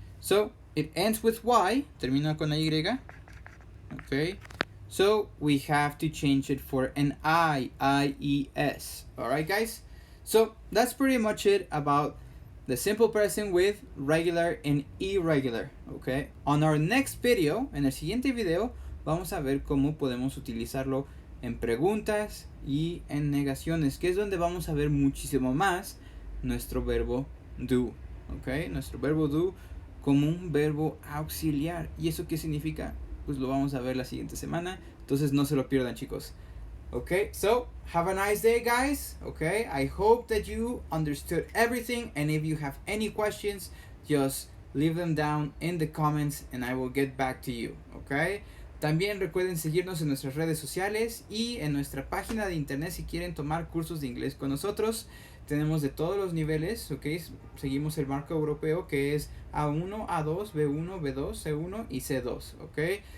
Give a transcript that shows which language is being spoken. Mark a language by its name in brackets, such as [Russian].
[English] So it ends with y, [Spanish] termina con la y, [English] okay. So we have to change it for an I-E-S. All right, guys. So that's pretty much it about the simple present with regular and irregular, okay. On our next video, [Spanish] en el siguiente video, vamos a ver cómo podemos utilizarlo en preguntas y en negaciones, que es donde vamos a ver muchísimo más nuestro verbo do, okay. Nuestro verbo do como un verbo auxiliar. ¿Y eso qué significa? Pues lo vamos a ver la siguiente semana. Entonces no se lo pierdan, chicos. [English] Okay, so have a nice day, guys. Okay, I hope that you understood everything, and if you have any questions, just leave them down in the comments and I will get back to you. [Spanish] Okay, también recuerden seguirnos en nuestras redes sociales y en nuestra página de internet si quieren tomar cursos de inglés con nosotros. Tenemos de todos los niveles, ok. Seguimos el marco europeo que es A1, A2, B1, B2, C1 y C2, ok.